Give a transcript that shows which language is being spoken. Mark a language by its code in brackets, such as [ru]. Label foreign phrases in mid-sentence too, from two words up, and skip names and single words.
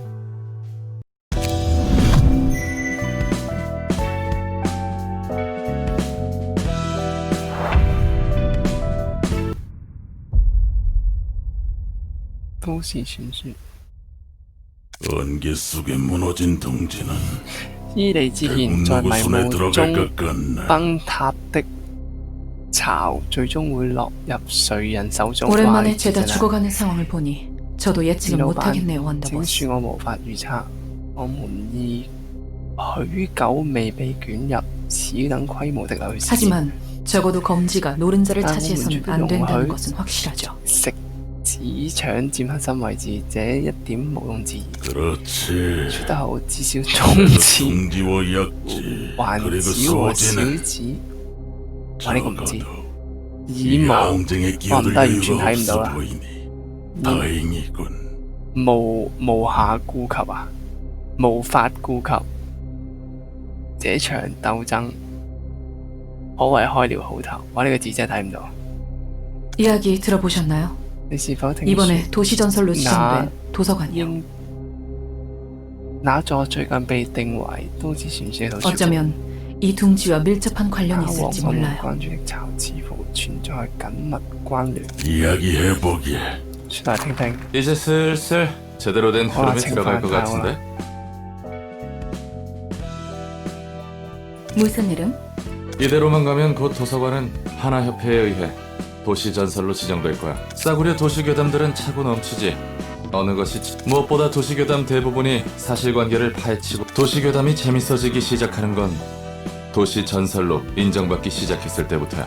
[ko] 도시 傳說 안개 속에 무너진 동지는 [yue] 伊利之前在迷霧中崩塌的巢，最終會落入誰人手中？ [ko] 오랜만에 죄다 죽어가는 상황을 보니 저도 예측은 못하겠네요, [yue] 請 [ko] 원더버스. [yue] 恕我無法預測，我們已許久未被捲入此等規模的流血。 [ko] 하지만 적어도 검지가 노른자를 아, 차지해서는 안 뭐 된다는 용을 것은 확실하죠. [yue] 食指搶佔核心位置，這一點毋庸置疑。 [ko] 그렇지. [yue] 說得好，至少中指、 [ko] 동지와 약지 [yue] 環 [ko] 그리고 [yue] 指和小 [ko] 소지는 [yue] 指，哇！呢個唔知。 [ko] 적어도 [yue] 以 [ko] 이 [yue] 無 [ko] 항쟁에 [yue] 哇唔 [ko] 끼어들 [yue] 得，完全 [ko] 이유가 [yue] 睇唔到 [ko] 없어 [yue] 啦。 [ko] 보이니 다행이군. [yue] 無暇顧及啊，無無法顧及這場鬥爭，可謂開了好頭。哇！呢個字真係睇唔到。 [ko] 이야기 들어보셨나요? [yue] 你是否聽 [ko] 이번에 도시전설로 지정된 나- 도서관이요. [yue] 應那座最近被定為都市傳說圖書館 [ko] 어쩌면 이 둥지와 밀접한 관련이 [yue] 和 [ko] 있을지 [yue] 我們 [ko] 몰라요. [yue] 關注的巢似乎存在緊密關聯。 [ko] 이야기해보게. [yue] 說來聽聽， [ko] 이제 슬슬 제대로 된 흐름에 들어갈 것 같은데? 무슨 이름? 이대로만 가면 곧 도서관은 하나협회에 의해 도시전설로 지정될 거야. 싸구려 도시괴담들은 차고 넘치지. 어느 것이 무엇보다 도시괴담 대부분이 사실관계를 파헤치고 도시괴담이 재밌어지기 시작하는 건 도시전설로 인정받기 시작했을 때부터야.